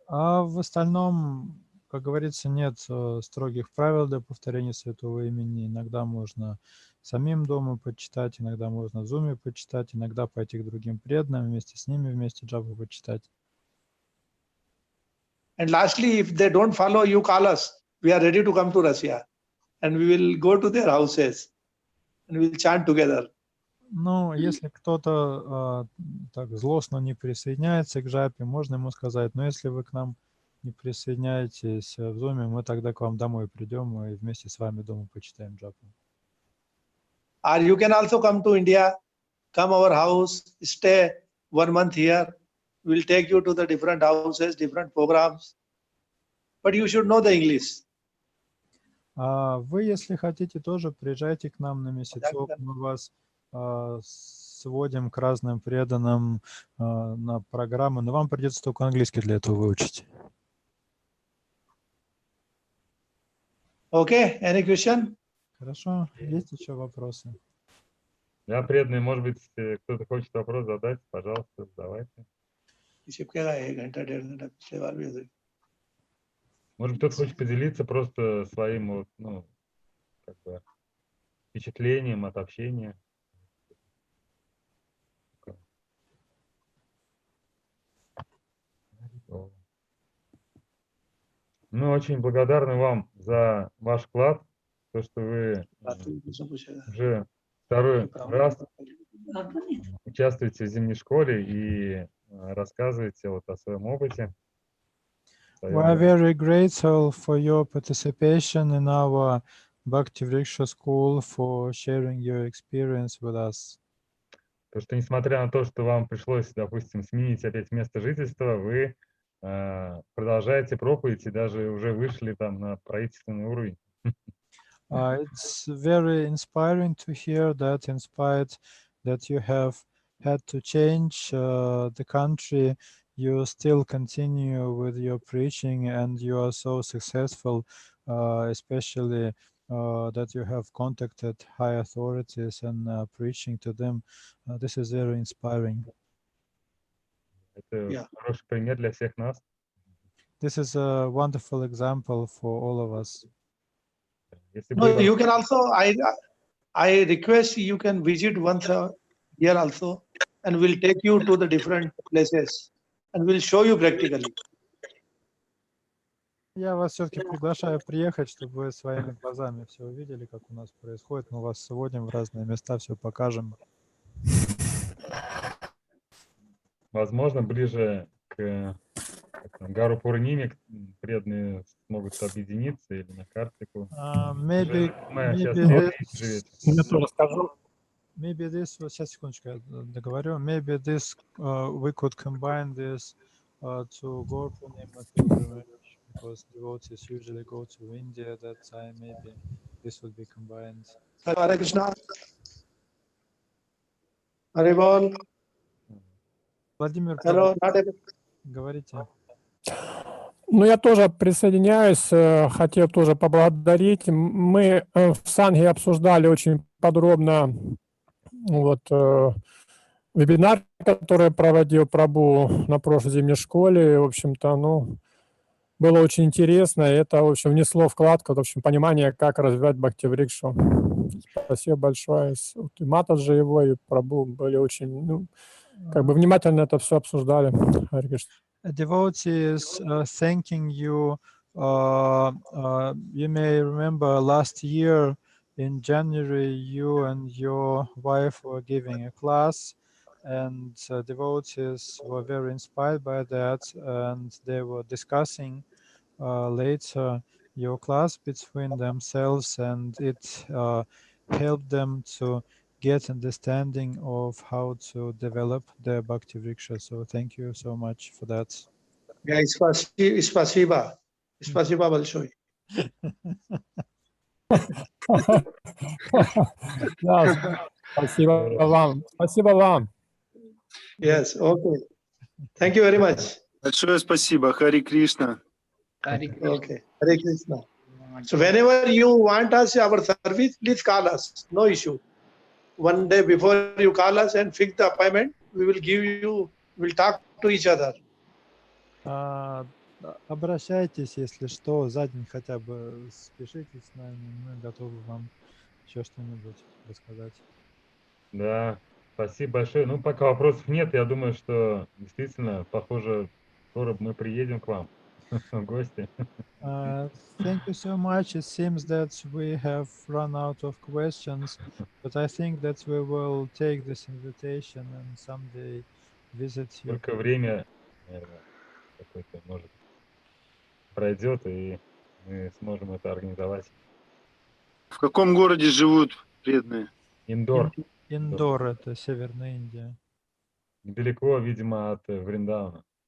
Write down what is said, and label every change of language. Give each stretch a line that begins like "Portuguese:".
Russian: А в остальном, как говорится, нет строгих правил для повторения святого имени. Иногда можно самим дома почитать, иногда можно в Zoom почитать, иногда пойти к другим преданным, вместе с ними вместе джапу почитать.
English: And lastly, if they don't follow, you call us. We are ready to come to Russia. And we will go to their houses. And we will chant together.
Russian: Ну, если кто-то так злостно не присоединяется к джапе, можно ему сказать, но если вы к нам не присоединяетесь в Zoom, мы тогда к вам домой придем и вместе с вами дома почитаем джапу.
English: Or you can also come to India, come our house, stay 1 month here. We'll take you to the different houses, different programs. But you should know the English.
Russian: Вы, если хотите, тоже приезжайте к нам на месяцок. Мы вас сводим к разным преданным на программы, но вам придется только английский для этого выучить.
English: Okay, any question?
Russian: Хорошо. Есть еще вопросы? Да, преданные, может быть, кто-то хочет вопрос задать, пожалуйста, задавайте. Может, кто-то хочет поделиться просто своим вот, ну, как бы впечатлением от общения. Мы очень благодарны вам за ваш вклад, то, что вы уже второй раз участвуете в зимней школе и рассказываете вот о своем опыте.
English: We are very grateful for your participation in our Bhakti Vriksha School, for sharing your experience with us.
Russian: Потому что, несмотря на то, что вам пришлось, допустим, сменить опять место жительства, вы продолжаете проповедь и даже уже вышли там на правительственный уровень.
English: It's very inspiring to hear that, in spite that you have had to change the country, you still continue with your preaching and you are so successful, especially that you have contacted high authorities and preaching to them. This is very inspiring.
Russian: Это хороший пример для всех нас.
English: This is a wonderful example for all of us. No, you can also, I request you can visit once here also, and we'll take you to the different places and we'll show you practically.
Russian: Я вас все-таки приглашаю приехать, чтобы вы своими глазами все увидели, как у нас происходит. Мы вас сводим в разные места, все покажем. Возможно, ближе к Гару Пурниме преданные смогут объединиться или на картику.
English: Maybe this,
Russian: сейчас секундочку, я договорю.
English: Maybe this we could combine this to Gaur Purnima pilgrimage, because devotees usually go to India at that time. Maybe this would be combined. Hare Krishna. Hare Bol.
Russian: Владимир, говорите. Ну, я тоже присоединяюсь, хотел тоже поблагодарить. Мы в Санге обсуждали очень подробно вот вебинар, который проводил Прабху на прошлой зимней школе. В общем-то, ну, было очень интересно. И это, в общем, внесло вклад, в общем, понимание, как развивать Бхакти-врикшу. Спасибо большое. И Матаджи его, и Прабху были очень, ну, как бы внимательно это все обсуждали.
English: Devotees thanking you. You may remember last year in January, you and your wife were giving a class, and devotees were very inspired by that, and they were discussing later your class between themselves, and it helped them to get understanding of how to develop their Bhakti Vriksha. So thank you so much for that.
Russian: Yeah, спасибо. Спасибо большое. Спасибо вам. Спасибо вам.
English: Yes, okay. Thank you very much.
Russian: Большое спасибо. Хари Кришна.
English: Okay, Hare Krishna. So whenever you want us our service, please call us. No issue. One day before you call us and fix the appointment, we will give you, we'll talk to each other.
Russian: Обращайтесь, если что, за день хотя бы спешите с нами, мы готовы вам еще что-нибудь рассказать. Да, спасибо большое. Ну, пока вопросов нет, я думаю, что действительно, похоже, скоро мы приедем к вам в гости.
English: Thank you so much. It seems that we have run out of questions, but I think that we will take this invitation and someday visit you.
Russian: Только время какое-то, может, пройдет, и мы сможем это организовать. В каком городе живут преданные? Индор. Индор — это Северная Индия. Недалеко, видимо, от Вриндауна.